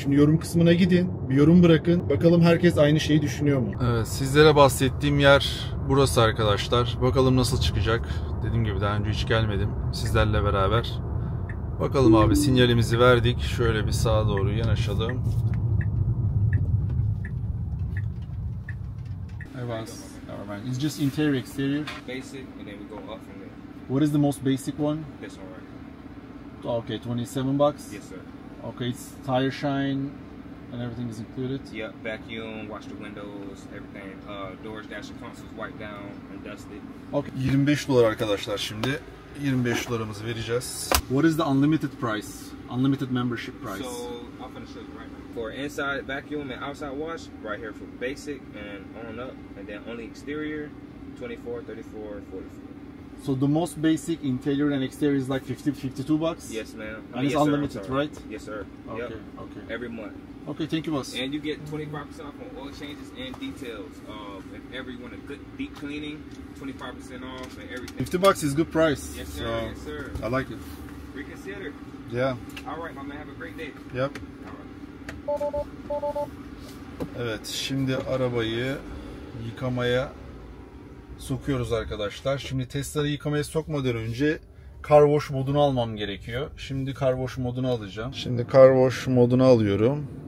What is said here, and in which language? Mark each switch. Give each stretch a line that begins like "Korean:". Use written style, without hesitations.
Turkish: Şimdi yorum kısmına gidin, bir yorum bırakın. Bakalım herkes aynı şeyi düşünüyor mu? Evet, sizlere bahsettiğim yer burası arkadaşlar. Bakalım nasıl çıkacak. Dediğim gibi daha önce hiç gelmedim sizlerle beraber. Bakalım abi, sinyalimizi verdik. Şöyle bir sağa doğru yanaşalım.
English: It's just interior, exterior. Basic, and then we go up from there. What is the most basic one? This one right here. Okay, 27 bucks. Yes, sir. Okay, it's tire shine and everything is included. Yep, vacuum, wash the windows, everything. Doors, dash consoles wiped down and dusted. Okay.
Turkish: 25 dolar arkadaşlar şimdi. 25 dolarımızı vereceğiz.
English: What is the unlimited price? Unlimited membership price. So, I'm gonna show you right now. For inside vacuum and outside wash, right here for basic and on up, and then only exterior, 24, 34, 44. So the most basic interior and exterior is like 52 bucks? Yes, ma'am. And it's yes, unlimited, sir, right? Yes, sir. Okay, Yep. okay. Every month. Okay, thank you, boss. And you get 25% off on oil changes and details. If ever you want a good deep cleaning, 25% off and everything. 50 bucks is good price. Yes, sir. So Yes, sir. I like it. Reconsider. Yeah. All right, my man. Have a great day. Yep. All right.
Turkish: Evet, şimdi arabayı yıkamaya sokuyoruz arkadaşlar. Şimdi Tesla'yı yıkamaya sokmadan önce Car Wash modunu almam gerekiyor. Şimdi Car Wash modunu alacağım. Şimdi Car Wash modunu alıyorum.